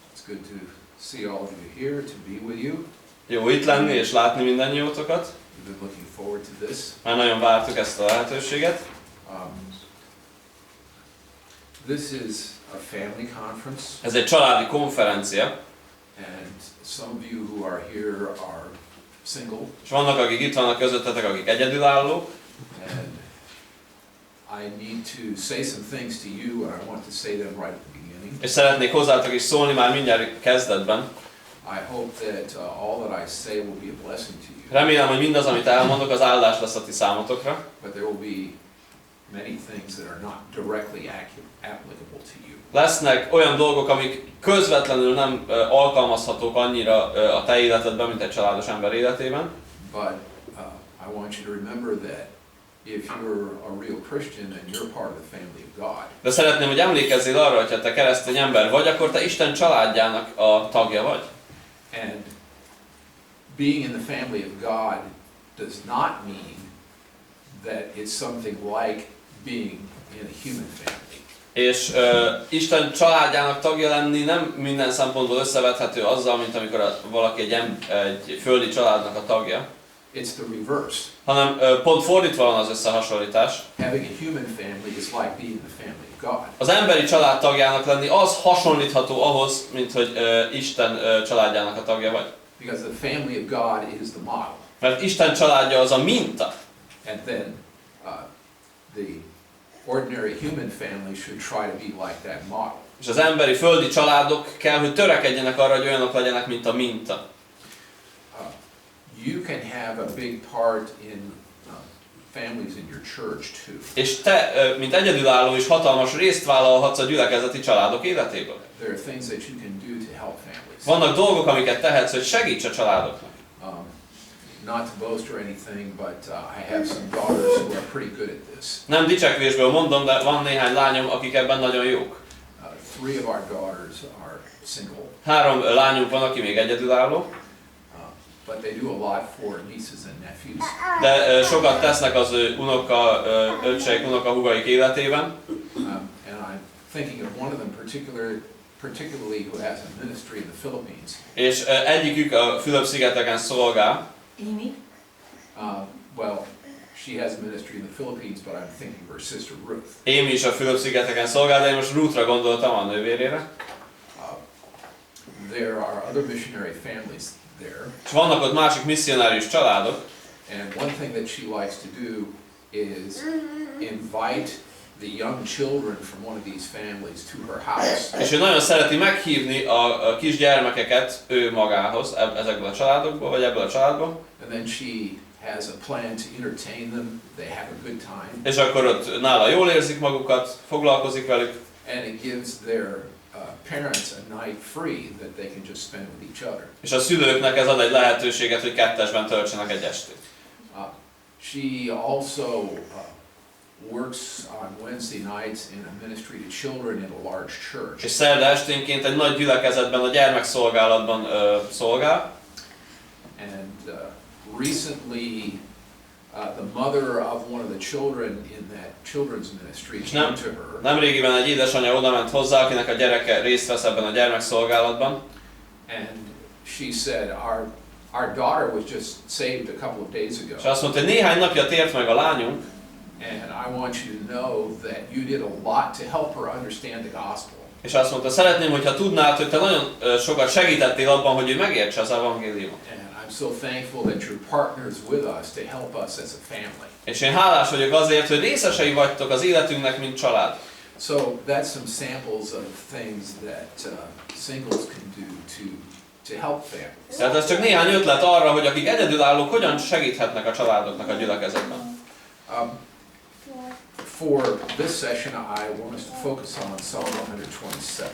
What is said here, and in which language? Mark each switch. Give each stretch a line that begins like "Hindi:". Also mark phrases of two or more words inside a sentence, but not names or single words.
English: good to see all of you here, to be with you.
Hungarian: Jó itt lenni és látni mindannyiótokat.
English: We've been looking forward to this.
Hungarian: Már nagyon vártuk ezt a lehetőséget.
English: This is a family conference.
Hungarian: Ez egy családi konferencia.
English: And some of you who are here are single.
Hungarian: És vannak, akik itt vannak közöttetek, akik egyedülállók.
English: And I need to say some things to you, and I want to say them right at the beginning.
Hungarian: És szeretnék hozzátok is szólni már mindjárt kezdetben.
English: I hope that all that I say will be a blessing to you.
Hungarian: Remélem, hogy mindaz, amit elmondok, az áldás lesz a ti számotokra.
English: But there will be many things that are not directly applicable to you.
Hungarian: Lesznek olyan dolgok, amik közvetlenül nem alkalmazhatók annyira a te életedben, mint egy családos ember életében.
English: But I want you to remember that if you're a real Christian and you're part of the family of God.
Hungarian: De szeretném, hogy emlékezzél arra, hogy ha te keresztény ember vagy, akkor te Isten családjának a tagja vagy.
English: And being in the family of God does not mean that it's something like being in a human family.
Hungarian: És Isten családjának tagja lenni nem minden szempontból összevethető azzal, mint amikor valaki egy földi családnak a tagja.
English: It's the reverse.
Hungarian: Hanem pont fordítva van az összehasonlítás.
English: Having a human family is like being the family of God.
Hungarian: Az emberi család tagjának lenni az hasonlítható ahhoz, mint hogy Isten családjának a tagja vagy.
English: Because the family of God is the model.
Hungarian: Mert Isten családja az a minta.
English: And then the ordinary human family should try to be like that model.
Hungarian: És az emberi földi családok kell, hogy törekedjenek arra, hogy olyanok legyenek, mint a minta.
English: You can have a big part in families in your church too.
Hungarian: És te, mint egyedülálló is hatalmas részt vállalhatsz a gyülekezeti családok életéből.
English: There are things that you can do to help families.
Hungarian: Vannak dolgok, amiket tehetsz, hogy segíts a családoknak.
English: Not to boast or anything, but I have some daughters who are pretty good at this.
Hungarian: Nem dicsekvésből mondom, de van néhány lányom, akik ebben nagyon jók.
English: 3 of our daughters are single.
Hungarian: 3 lányunk van, aki még egyedülálló.
English: But they do a lot for nieces and nephews.
Hungarian: De sokat tesznek az unoka, öccseik, unokahúgaik életében.
English: And I'm thinking of one of them particularly who has a ministry in the Philippines.
Hungarian: És egyikük a Fülöp-szigeteken szolgál. Amy?
English: Well, she has a ministry in the Philippines, but I'm thinking of her sister Ruth.
Hungarian: Amy is a Fülöp-szigeteken szolgál, de én most Ruthra gondoltam, a nővérére.
English: There are other missionary families there.
Hungarian: És vannak ott másik misszionárius családok.
English: And one thing that she likes to do is invite the young children from one of these families to her house.
Hungarian: És ő nagyon szereti meghívni a kisgyermekeket ő magához, ezekből a családokból, vagy ebből a családból.
English: And then she has a plan to entertain them. They have a good time.
Hungarian: És akkor ott nála jól érzik magukat, foglalkozik velük.
English: And it gives their parents a night free that they can just spend with each other.
Hungarian: És a szülőknek ez ad egy lehetőséget, hogy kettesben töltsenek egy estét.
English: She also works on Wednesday nights in a ministry to children in a large church.
Hungarian: És szerda esténként egy nagy gyülekezetben, a gyermekszolgálatban szolgál.
English: And recently the mother of one of the children in that children's ministry came to her.
Hungarian: Nemrégiben egy édesanyja oda ment hozzá, akinek a gyereke részt vesz ebben a gyermekszolgálatban.
English: And she said, our daughter was just saved a couple of days ago.
Hungarian: És azt mondta, hogy néhány napja tért meg a lányunk.
English: And I want you to know that you did a lot to help her understand the gospel.
Hungarian: És azt mondta, szeretném, hogyha tudnád, hogy te nagyon sokat segítettél abban, hogy ő megértse az evangéliumot.
English: And I'm so thankful that you're partners with us to help us as a family.
Hungarian: És én hálás vagyok azért, hogy részesei vagytok az életünknek, mint család.
English: So that's some samples of things that singles can do to help families.
Hungarian: Tehát ez csak néhány ötlet arra, hogy akik egyedülállók, hogyan segíthetnek a családoknak a gyülekezetben.
English: For this session, I want us to focus on Psalm 127.